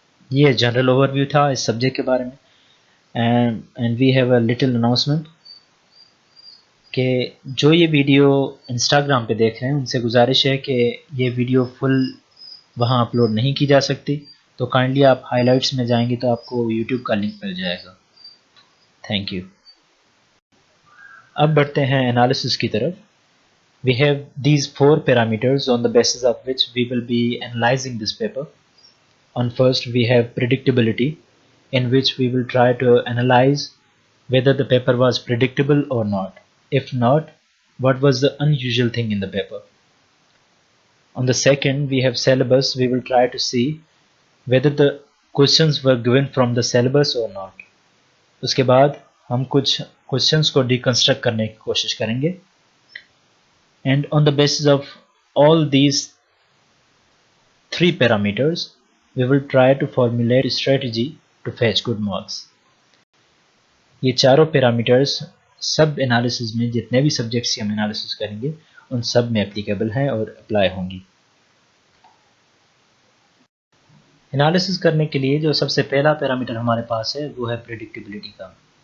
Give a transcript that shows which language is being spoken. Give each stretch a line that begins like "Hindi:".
Hindi: ये general overview था इस सब्जेक्ट के बारे में।
English: and we have a little announcement
Hindi: कि जो ये वीडियो इंस्टाग्राम पे देख रहे हैं उनसे गुजारिश है कि ये वीडियो फुल वहाँ अपलोड नहीं की जा सकती, तो काइंडली आप हाइलाइट्स में जाएंगे तो आपको यूट्यूब का लिंक मिल जाएगा।
English: Thank you.
Hindi: अब बढ़ते हैं एनालिसिस की तरफ।
English: We have these 4 parameters on the basis of which we will be analyzing this paper. On first, we have predictability, in which we will try to analyze whether the paper was predictable or not. If not, what was the unusual thing in the paper? On the second, we have syllabus. We will try to see whether the questions were given from the syllabus or not.
Hindi: उसके बाद हम कुछ questions को deconstruct करने की कोशिश करेंगे।
English: And on the basis of all these 3 parameters, we will try to formulate a strategy to fetch good marks.
Hindi: ये चारों पैरामीटर्स सब एनालिसिस में जितने भी सब्जेक्ट्स की हम एनालिसिस करेंगे उन सब में एप्लीकेबल हैं और अप्लाई होंगी। एनालिसिस करने के लिए जो सबसे पहला पैरामीटर हमारे पास है वो है प्रेडिक्टेबिलिटी का।